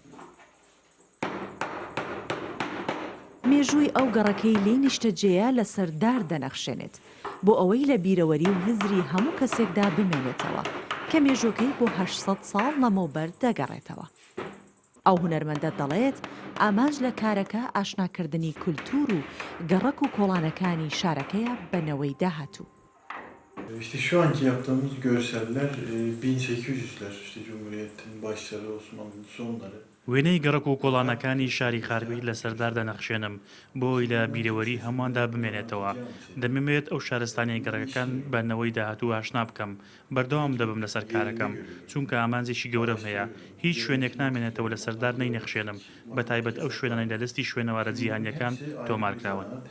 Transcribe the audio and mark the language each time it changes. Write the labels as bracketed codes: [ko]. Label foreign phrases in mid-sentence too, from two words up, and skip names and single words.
[ckb] مێژووی ئەو گەڕەکەی لێ نیشتەجێیە لە سەردار دەنەخشێنێت بۆ ئەوەی لە بیرەوەری و هزری هەموو کەسێکدا بمێنێتەوە کە مێژوەکەی بۆ 800 ساڵ لەمەوبەر دەگەڕێتەوە. ئەو هونەرمەندە دەڵێت ئاماژ لە کارەکە ئاشناکردنی کولتور و گەڕەک و کۆڵانەکانی شارەکەیە بەنەوەی داهاتوو. [tr] İşte şu anki yaptığımız görseller 1800'ler işte Cumhuriyet'in başları, Osmanlı'nın sonları. [ckb] وێنەی گەڕک و کۆڵانەکانی شاری خارپێت لە سەردار دەنەخشێنم بۆی لە بیرەوەری هەموواندا بمێنێتەوە دەمەوێت ئەو شارستانی گەڕەکەکان بەنەوەی داهاتوو ئاشنا بکەم بەردەوام دەبم لەسەر کارەکەم چونکە ئامانجێکی گەورەم هەیە هیچ شوێنێک نامێنێتەوە لە سەردار نەینەخشێنم بە تایبەت ئەو شوێنانی لە لەستی شوێنەوارە جیهانیەکان تۆمارکراون.